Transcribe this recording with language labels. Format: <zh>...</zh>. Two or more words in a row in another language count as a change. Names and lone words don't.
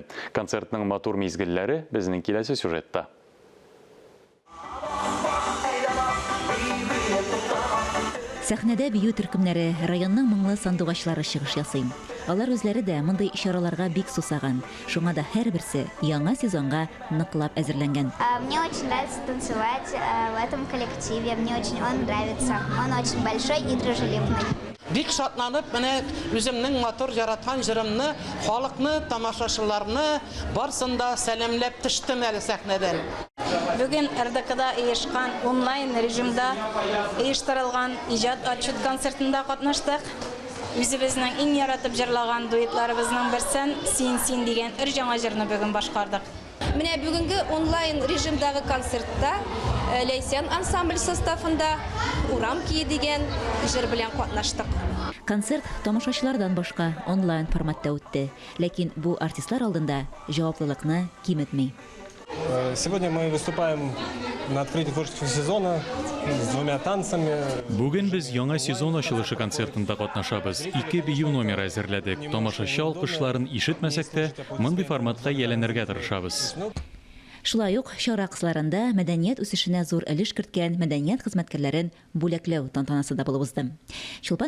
<tt>Концертның матур мизгелләре безнең киләсе сюжетта. Сәхнәдә бию төркемнәре, районның моңлы сандугачлары чыгыш ясый. Алар үзләре дә мондый ишараларга бик сусаган. Шуңа да һәрберсе яңа сезонга ныклап әзерләнгән.</tt> <ru>Мне очень нравится танцевать в этом коллективе. Мне очень он нравится. Он очень большой и дружелюбный.</ru> <tt>Бик шатланып, менә үземнең матур яраткан җырымны, халыкны, тамашачыларны барсында сәламләп төштем әле сәхнәдән. Бүген РДКда оешкан онлайн режимда оештырылган иҗат отчет концертында катнаштык. Үзебезнең иң яратып җырлаган дуэтларыбызның берсен «Син» дигән өр жаңа җырны бүген башкардык. Менә бүгенге онлайн режимдагы концертта Ләйсән ансамбль составында «Урам кие» дигән җыр белән катнаштык. Концерт тамашачылардан башка онлайн форматта үтте, ләкин бу артистлар алдында җаваплылыкны киметми.</tt> <ru>Сегодня мы выступаем на открытии творческого сезона с двумя танцами.</ru> <tt>Бүген без яңа сезон ачылышы концертында катнашабыз. 2 бию номер әзерләдек. Тамашачы алкышларын ишетмәсәк тә, мондый форматка яләнергә тырышабыз. Шулай ук чара кысаларында мәдәният үсешенә зур өлеш керткән мәдәният хезмәткәрләрен бүләкләү тантанасы да булып узды.</tt>